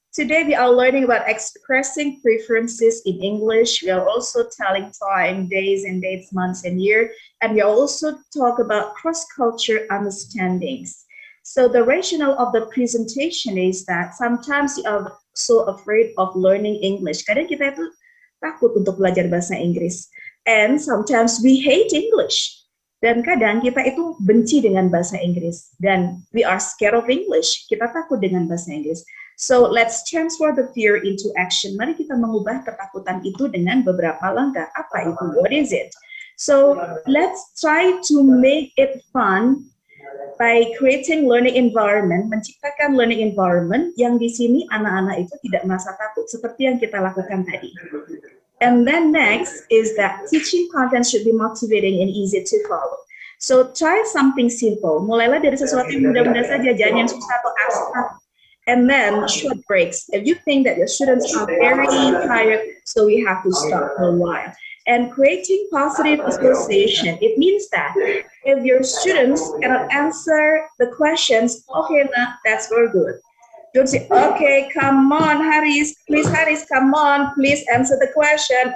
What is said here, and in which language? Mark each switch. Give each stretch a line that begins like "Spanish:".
English: Today we are learning about expressing preferences in English. We are also telling time, days and dates, months and year. And we also talk about cross-culture understandings. So the rationale of the presentation is that sometimes you are so afraid of learning English.
Indonesian: Kadang kita itu takut untuk belajar bahasa Inggris.
English: And sometimes we hate English.
Indonesian: Dan kadang kita itu benci dengan bahasa Inggris.
English: Dan we are scared of English.
Indonesian: Kita takut dengan bahasa Inggris.
English: So let's transfer the fear into action.
Indonesian: Mari kita mengubah ketakutan itu dengan beberapa langkah. Apa itu?
English: What is it? So let's try to make it fun by creating learning environment,
Indonesian: menciptakan learning environment yang di sini anak-anak itu tidak merasa takut seperti yang kita lakukan tadi.
English: And then next is that teaching content should be motivating and easy to follow. So try something simple.
Indonesian: Mulailah dari sesuatu yang mudah-mudah saja, jangan yang susah atau abstrak.
English: And then short breaks. If you think that your students are very tired, so we have to stop for a while. And creating positive association. It means that if your students cannot answer the questions, okay, nah, that's very good. Don't say, okay, come on, Haris, come on, please answer the question.